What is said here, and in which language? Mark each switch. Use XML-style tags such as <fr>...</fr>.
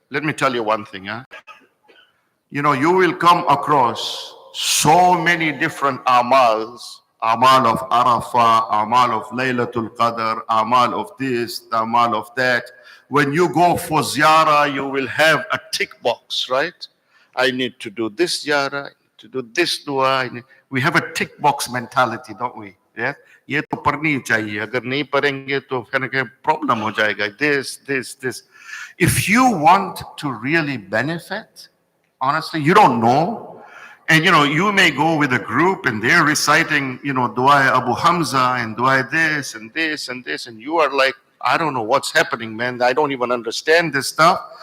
<en>Let me tell you one thing, yeah? You know, you will come across so many different amals, amal of Arafah, amal of Laylatul Qadr, amal of this, amal of that. When you go for ziyarah, you will have a tick box, right? I need to do this ziyarah, to do this dua. We have a tick box mentality, don't we? Yeah?</en> <hi>ये तो पढ़नी चाहिए. अगर नहीं पढ़ेंगे तो फिर problem हो जाएगा.</hi> <en>This. If you want to really benefit, honestly, you don't know. And you know, you may go with a group and they're reciting, you know, Dua Abu Hamza and Dua this and this and this. And you are like, I don't know what's happening, man. I don't even understand this stuff.</en>